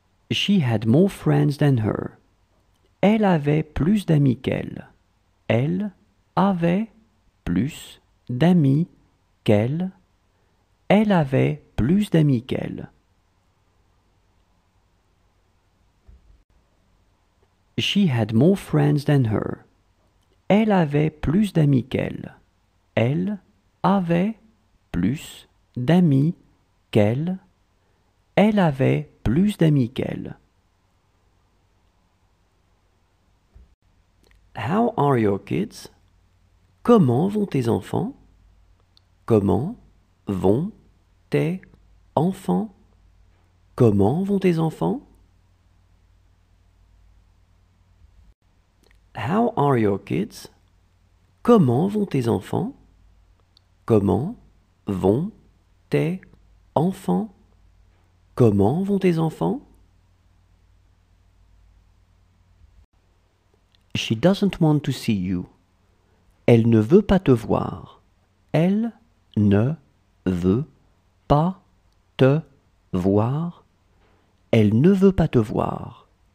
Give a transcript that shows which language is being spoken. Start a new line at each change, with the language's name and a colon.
English: She had more friends than her.
French: Elle avait plus d'amis qu'elle. Elle avait plus d'amis qu'elle. Elle avait plus d'amis qu'elle.
English: She had more friends than her.
French: Elle avait plus d'amis qu'elle. Elle avait plus d'amis qu'elle. Elle avait plus d'amis qu'elle.
English: How are your kids?
French: Comment vont tes enfants? Comment vont tes enfants? Comment vont tes enfants?
English: How are your kids?
French: Comment vont tes enfants? Comment vont tes enfants? Comment vont tes enfants?
English: She doesn't want to see you.
French: Elle ne veut pas te voir. Elle ne veut pas te voir. Elle ne veut pas te voir.